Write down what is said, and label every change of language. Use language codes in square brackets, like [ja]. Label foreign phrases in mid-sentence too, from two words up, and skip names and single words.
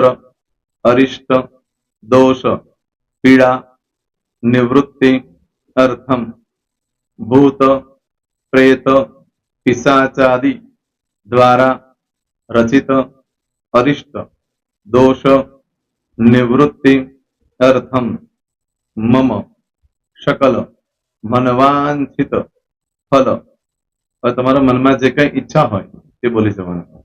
[sa] अरिष्ट दोष पीड़ा निवृत्ति अर्थम भूत प्रेत पिशाचादि द्वारा रचित अरिष्ट दोष निवृत्ति अर्थम मम सकल मनवांछित फल. [gu] और તમારા મનમાં જે કઈ ઈચ્છા હોય તે બોલી જવાનું.